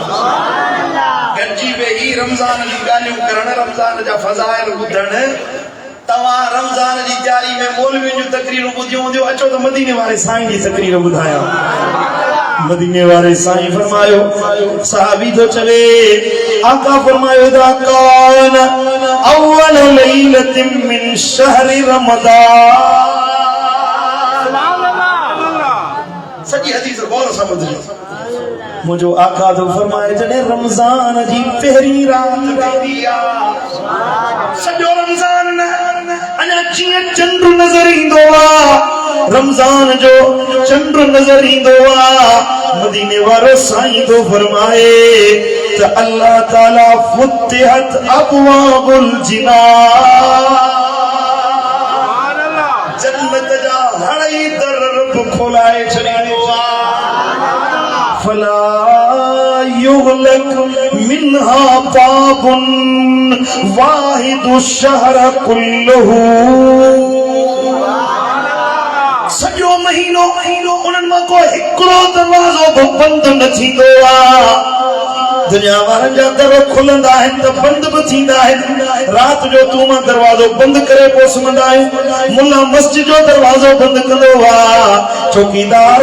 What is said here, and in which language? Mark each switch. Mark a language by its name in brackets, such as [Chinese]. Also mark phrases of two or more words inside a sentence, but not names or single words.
[Sindhi] गॾिजी वेही रमजान जी ॻाल्हियूं करण, रमजान जा फज़ाइल ॿुधण। तव्हां रमजान जी तैयारी में मौलवियुनि जूं तकरीरूं ॿुधियूं हूंदियूं, अचो त मदीने वारे साईं जी तकरीर ॿुधायां। मदीने वारे साईं फरमायो, सहाबी तो चवे, आका फरमायो, [Arabic] ذا كان أول ليلة من شهر رمضان. [Sindhi] सॼी हदीस गौर सां ॿुधिजो। मुझो आका तो फरमाए, जॾहिं रमज़ान जी पहिरीं रात थींदी आहे, सॼो रमज़ान न अञा जीअं चंड नज़र ईंदो आहे, रमज़ान जो चंड नज़र ईंदो आहे, मदीने वारो साईं तो फरमाए त अल्लाह ताला [Arabic] فتحت أبواب [Sindhi] जिनान, जन्नत जा हड़ई दर रब खोलाए छॾींदो आहे, [Arabic] فلا يغلق منها باب واحد شهر كله, [Sindhi] सॼो महीनो उन्हनि मां को हिकिड़ो दरवाज़ो बि बंदि न थींदो आहे। दुनिया वारनि जा दर खुलंदा आहिनि त बंदि बि थींदा आहिनि। राति जो तूं मां दरवाज़ो बंदि करे पोइ सुम्हंदा आहियूं, मुल्ला मस्जिद जो दरवाज़ो बंदि कंदो आहे, चौकीदार